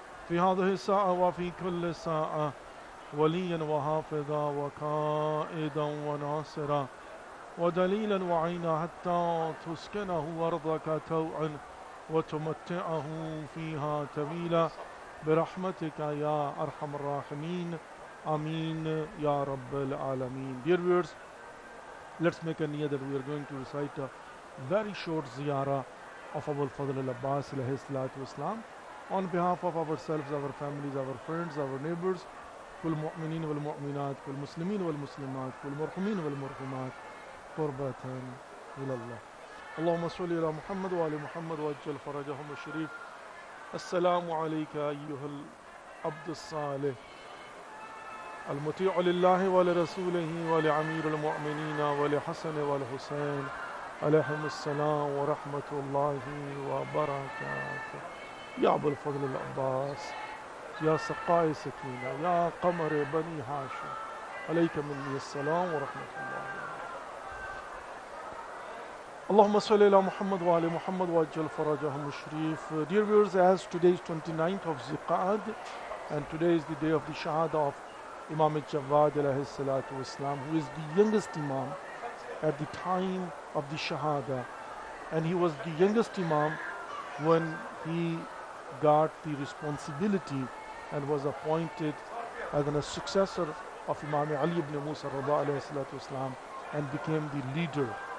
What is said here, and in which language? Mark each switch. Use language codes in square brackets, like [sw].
[ar] في هذه الساعة وفي كل ساعة وليا وحافظا وقائدا وناصرا ودليلا وعينا حتى تسكنه أرضك توعا وتمتعه فيها طويلا برحمتك يا أرحم الراحمين آمين يا رب العالمين. [en] Dear viewers, let's make a niyya that we are going to recite a very short ziyarah of Abul Fadl al-Abbas alayhi salatu wassalam on behalf of ourselves, our families, our friends, our neighbors, [ar] كل مؤمنين والمؤمنات كل مسلمين والمسلمات كل مرحومين والمرحومات قربة إلى الله. اللهم صل على محمد وآل محمد وأجل فرجهم الشريف. السلام عليك أيها العبد الصالح المطيع لله ولرسوله ولأمير المؤمنين ولحسن والحسين عليهم السلام ورحمة الله وبركاته. يا أبو الفضل العباس، يا سقاي سكينة، يا قمر بني هاشم، عليك مني السلام ورحمة الله. اللهم صل على محمد وعلى محمد وأجل فرجهم الشريف. [en] Dear viewers, as today is 29th of Ziqa'ad and today is the day of the Shahada of Imam al-Jawad alayhi salatu wassalam, who is the youngest Imam at the time of the Shahada, and he was the youngest Imam when he got the responsibility and was appointed as a successor of Imam Ali ibn Musa Rida alayhi salatu wassalam and became the leader.